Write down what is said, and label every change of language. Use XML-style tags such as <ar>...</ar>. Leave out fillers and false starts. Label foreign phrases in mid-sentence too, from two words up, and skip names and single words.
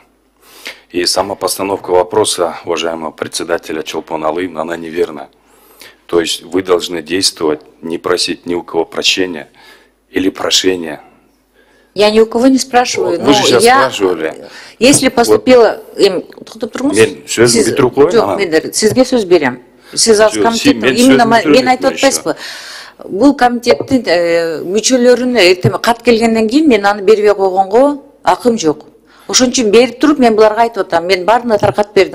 <ru>И сама постановка вопроса уважаемого председателя Чолпон Алыевна, она неверна. То есть вы должны действовать, не просить ни у кого прощения или прошения. Я ни у кого не спрашиваю. Вы же сейчас спрашивали. Если поступило...</ru> <ky>Сизге сөз берем. Сиз аз комитеттин, именно мен айтып атпайсызбы. Бул комитеттин мүчөлөрүнө эртең кат келгенден кийин мен аны бербей койгонго акым жок. Ошон үчүн берип туруп мен буларга айтып атам. Мен баарына таркат бердим.</ky>